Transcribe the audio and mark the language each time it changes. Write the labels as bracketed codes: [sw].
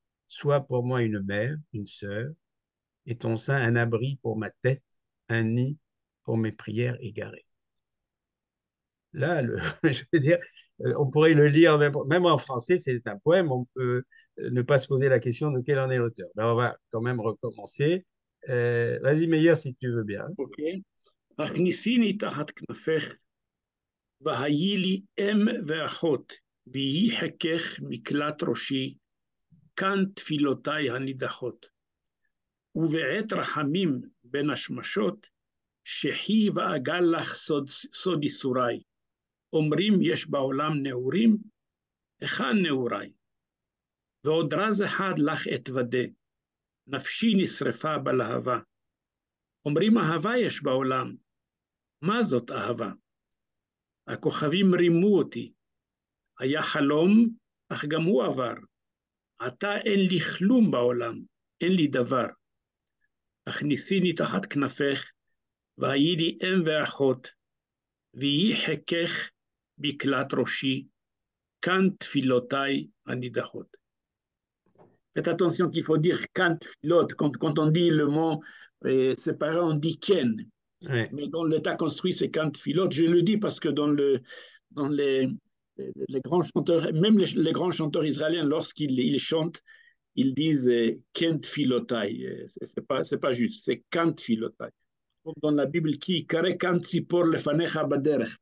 [fr] Sois pour moi une mère, une sœur, et ton sein un abri pour ma tête, un nid pour mes prières égarées. Là, je veux dire, on pourrait le lire même en français, c'est un poème, on peut ne pas se poser la question de quel en est l'auteur. Mais on va quand même recommencer. Vas-y, Meilleur, si tu veux bien. Ok. [he] הכניסיני תחת כנפך, והיי לי אם ואחות, ויהי חכך מקלט ראשי, כאן תפילותיי הנידחות. ובעת רחמים בין השמשות, שחי ואגל לך סוד ייסוריי. אומרים יש בעולם נעורים, היכן נעוריי? ועוד רז אחד לך אתוודה, נפשי נשרפה בלהבה. אומרים אהבה יש בעולם, מה זאת אהבה? הכוכבים רימו אותי, היה חלום, אך גם הוא עבר. עתה אין לי כלום בעולם, אין לי דבר. הכניסיני תחת כנפך, והיי לי אם ואחות, ויהי חכך בקלת ראשי, כאן תפילותיי הנידחות. [fr] Faites attention qu'il faut dire quand on dit le mot Et séparé, on dit Ken. Ouais. Mais dans l'état construit, c'est Kant Philote. Je le dis parce que dans les grands chanteurs, même les grands chanteurs israéliens, lorsqu'ils ils chantent, ils disent Kent Philotai. C'est pas juste, c'est Kant Philotai. Dans la Bible, qui [he] Kare Kant Sipor lefanecha baderech.